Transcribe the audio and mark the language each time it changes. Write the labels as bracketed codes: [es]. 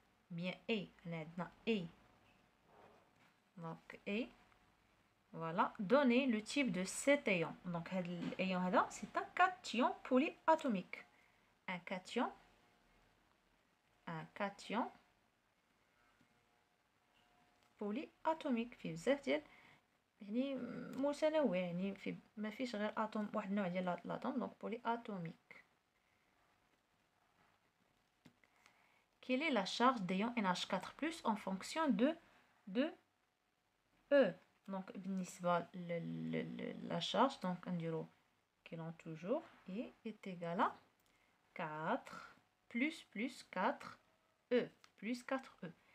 [fr] Bien A, on a A. Donc A. Voilà, donnez le type de cet ion. Donc, l'ion c'est un cation polyatomique. Un cation polyatomique. [ar] في بزاف ديال يعني متنوع يعني ما فيش غير اتوم واحد النوع ديال الاتوم دونك polyatomique. [fr] Quelle est la charge d'ion NH4+ en fonction de E? Donc, بالنسبة la charge, donc [ar] نديرو كيلون [fr] toujours I est égal à 4 plus 4 E plus 4 E.